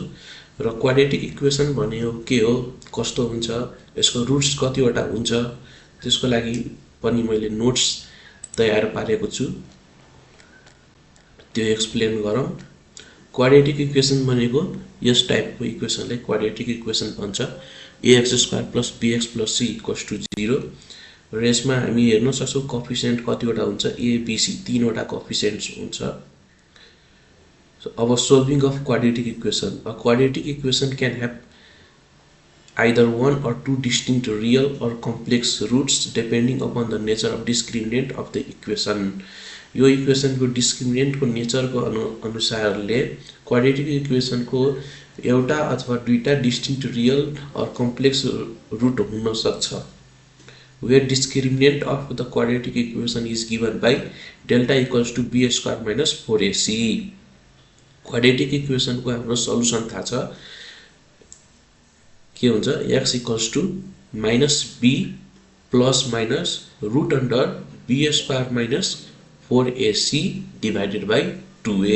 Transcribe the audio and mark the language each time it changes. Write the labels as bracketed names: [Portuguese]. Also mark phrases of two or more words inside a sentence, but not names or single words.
[Nepali] र [English] quadratic equation [Nepali] भनेको के हो, कस्तो हुन्छ, यसको रुट्स कतिवटा हुन्छ, त्यसको लागि पनि मैले नोट्स तयार पारेको छु, त्यो एक्सप्लेन गरौँ। [English] quadratic equation [Nepali] भनेको यस टाइपको इक्वेसनलाई [English] quadratic equation [Nepali] भन्छ। ax² + bx + c = 0। र यसमा हामी हेर्न सक्छौँ कोएफिसिएन्ट कतिवटा हुन्छ, a b c तीनवटा कोएफिसिएन्ट्स हुन्छ। [English] अब solving of quadratic equation, a quadratic equation can have either one or two distinct real or complex roots depending upon the nature of discriminant of the equation। [Nepali] यो इक्वेसन को डिस्क्रिमिनेन्ट को नेचर को अनुसारले क्वाड्रेटिक इक्वेसन को एउटा अथवा दुईटा [English] distinct real [Nepali] और [English] complex root [Nepali] हुन सक्छ। [English] where discriminant of the quadratic equation is given by delta = b² - 4ac। quadratic equation [Nepali] को हाम्रो सल्युसन थाहा छ, के हुन्छ, x = -b ± √b² - 4ac / 2a।